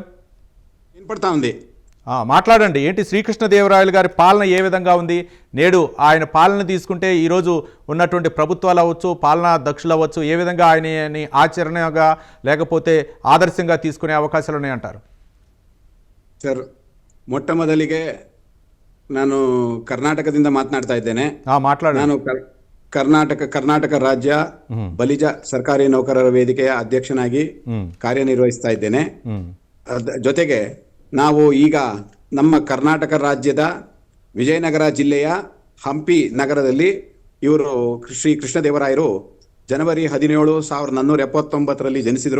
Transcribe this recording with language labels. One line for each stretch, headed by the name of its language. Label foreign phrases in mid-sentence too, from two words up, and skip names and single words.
Telugu: వినపడతా ఉంది, మాట్లాడండి. ఏంటి శ్రీకృష్ణదేవరాయలు గారి పాలన ఏ విధంగా ఉంది? నేడు ఆయన పాలన తీసుకుంటే ఈరోజు ఉన్నటువంటి ప్రభుత్వాలు అవ్వచ్చు, పాలనా దక్షులు అవ్వచ్చు, ఏ విధంగా ఆయనని ఆచరణగా లేకపోతే ఆదర్శంగా తీసుకునే అవకాశాలు ఉన్నాయంటారు?
Kannada: ಸರ್, ಮೊಟ್ಟಮೊದಲಿಗೆ ನಾನು ಕರ್ನಾಟಕದಿಂದ ಮಾತನಾಡ್ತಾ ಇದ್ದೇನೆ. ಮಾತಾಡಿ. ನಾನು ಕರ್ನಾಟಕ ರಾಜ್ಯ ಬಲಿಜ ಸರ್ಕಾರಿ ನೌಕರರ ವೇದಿಕೆಯ ಅಧ್ಯಕ್ಷನಾಗಿ ಕಾರ್ಯನಿರ್ವಹಿಸ್ತಾ ಇದ್ದೇನೆ. ಜೊತೆಗೆ ನಾವು ಈಗ ನಮ್ಮ ಕರ್ನಾಟಕ ರಾಜ್ಯದ ವಿಜಯನಗರ ಜಿಲ್ಲೆಯ ಹಂಪಿ ನಗರದಲ್ಲಿ ಇವರು ಶ್ರೀ ಕೃಷ್ಣದೇವರಾಯರು ಜನವರಿ 17, 1479 ಜನಿಸಿದರು.